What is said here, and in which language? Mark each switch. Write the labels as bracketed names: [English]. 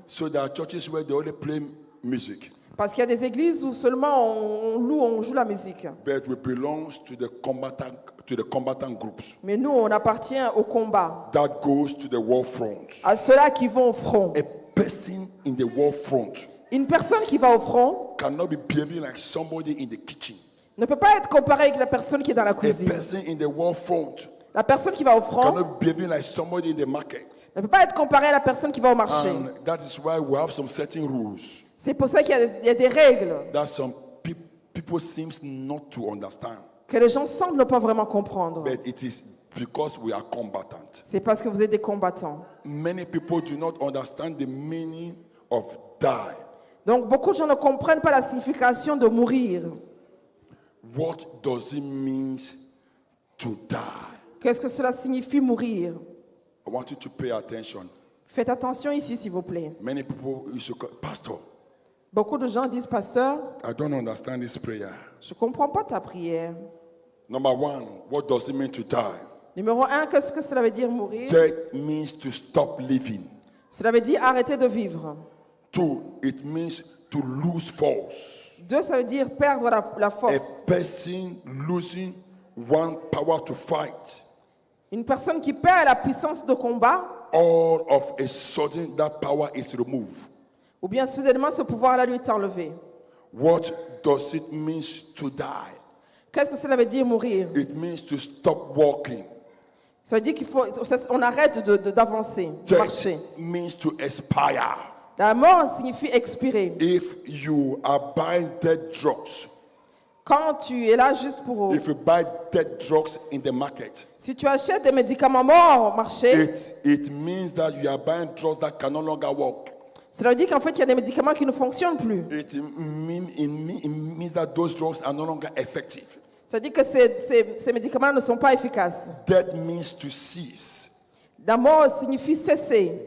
[English] So there are churches where they only play music. [French] Parce qu'il y a des églises où seulement on joue la musique. [English] But we belong to the combatant groups [French] Mais nous, on appartient au combat, [English] that goes to the war front. [French] à ceux-là qui vont au front. [English] A person in the war front [French] Une personne qui va au front [English] cannot be behaving like somebody in the kitchen. [French] ne peut pas être comparée avec la personne qui est dans la [English] A [French] cuisine. [English] person in the war front [French] La personne qui va au front [English] cannot be behaving like somebody in the market. [French] ne peut pas être comparée à la personne qui va au marché. [English] And that is why we have some certain rules [French] C'est pour ça qu'il y a des règles [English] that some people seems not to understand. [French] que les gens semblent ne pas vraiment comprendre. [English] But it is because we are combatant. [French] C'est parce que vous êtes des combattants. [English] Many people do not understand the meaning of die. [French] Donc beaucoup de gens ne comprennent pas la signification de mourir. [English] What does it mean to die? [French] Qu'est-ce que cela signifie mourir? [English] I want you to pay attention. [French] Faites attention ici, s'il vous plaît. [English] Many people used to call, Pastor, [French] Beaucoup de gens disent, pasteur, [English] I don't understand this prayer. [French] je ne comprends pas ta prière. [English] Number one, what does it mean to die? [French] Numéro 1, qu'est-ce que cela veut dire mourir? [English] Death means to stop living. [French] Cela veut dire arrêter de vivre. [English] 2, it means to lose force. [French] 2, ça veut dire perdre la [English] A [French] force. [English] person losing one power to fight. [French] Une personne qui perd la puissance de combat, [English] All of a sudden, that power is removed. [French] ou bien soudainement ce pouvoir-là lui est enlevé. [English] What does it mean to die? [French] Qu'est-ce que cela veut dire mourir? [English] It means to stop walking. [French] Ça veut dire on arrête d'avancer, de marcher. [English] Death means to expire. [French] La mort signifie expirer. [English] If you are buying dead drugs, [French] Quand tu es là juste pour... [English] if you buy dead drugs in the market, [French] Si tu achètes des médicaments morts au marché, [English] it means that you are buying drugs that can no longer work. [French] cela veut dire qu'en fait, il y a des médicaments qui ne fonctionnent plus. [English] It means that those drugs are no longer effective. [French] Ça veut dire que ces médicaments ne sont pas efficaces. [English] Death means to cease. [French] La mort signifie cesser.